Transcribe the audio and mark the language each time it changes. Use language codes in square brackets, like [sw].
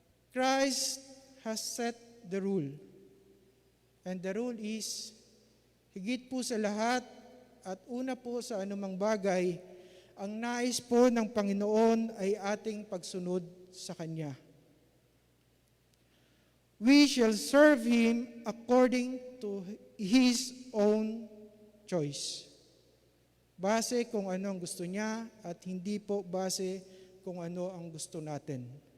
[en] Christ has set the rule. And the rule is, [tl] higit po sa lahat at una po sa anumang bagay, ang nais po ng Panginoon ay ating pagsunod sa Kanya. [en] We shall serve Him according to His own choice. [tl] Base kung ano ang gusto niya at hindi po base kung ano ang gusto natin.